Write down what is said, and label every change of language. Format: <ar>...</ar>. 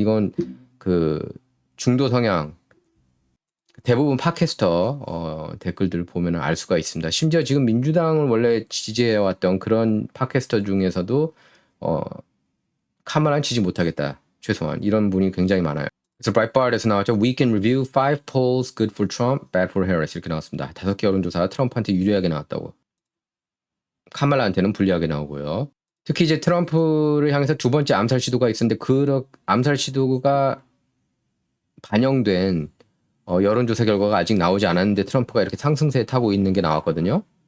<ko>이건 그 중도 성향 대부분 팟캐스터 댓글들을 보면 알 수가 있습니다. 심지어 지금 민주당을 원래 지지해왔던 그런 팟캐스터 중에서도 카말라는 지지 못하겠다. 최소한 이런 분이 굉장히 많아요. 그래서 브라이트바르에서 나왔죠.</ko> <en>Week in Review, 5 polls good for Trump, bad for Harris</en> <ko>이렇게 나왔습니다. 5개 여론조사 트럼프한테 유리하게 나왔다고. 카말라한테는 불리하게 나오고요. 특히 이제 트럼프를 향해서 두 번째 암살 시도가 있었는데 그 암살 시도가 반영된 여론조사 결과가 아직 나오지 않았는데 트럼프가 이렇게 상승세에 타고 있는 게 나왔거든요.</ko>